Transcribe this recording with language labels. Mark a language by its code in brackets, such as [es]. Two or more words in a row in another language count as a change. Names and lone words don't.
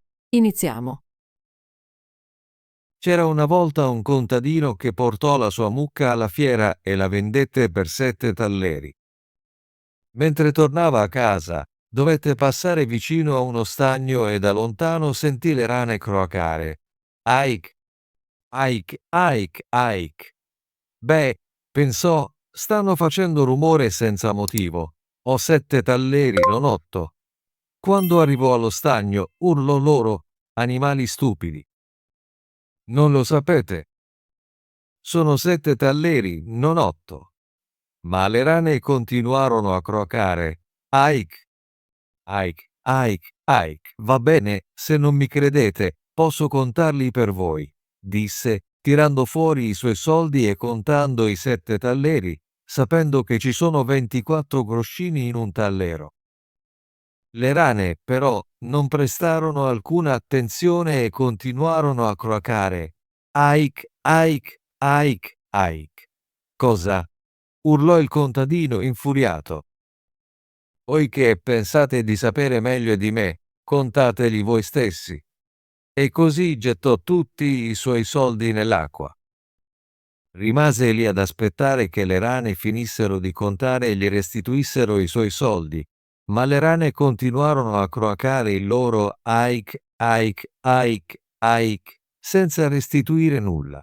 [it] Iniziamo. C'era una volta un contadino che portò la sua mucca alla fiera e la vendette per 7 talleri. Mentre tornava a casa, dovette passare vicino a uno stagno e da lontano sentì le rane croacare. Aik, aik, aik, aik. Beh, pensò, stanno facendo rumore senza motivo. Ho 7 talleri, non 8. Quando arrivò allo stagno, urlò loro, animali stupidi. Non lo sapete? Sono 7 talleri, non 8. Ma le rane continuarono a croacare. Aik, aik, aik, aik. Va bene, se non mi credete, posso contarli per voi, disse, tirando fuori i suoi soldi e contando i 7 talleri, sapendo che ci sono 24 groscini in un tallero. Le rane, però, non prestarono alcuna attenzione e continuarono a croacare. Aik, aik, aik, aik. Cosa? Urlò il contadino infuriato. Poiché pensate di sapere meglio di me, contateli voi stessi. E così gettò tutti i suoi soldi nell'acqua. Rimase lì ad aspettare che le rane finissero di contare e gli restituissero i suoi soldi, ma le rane continuarono a croacare il loro aik, aik, aik, aik, senza restituire nulla.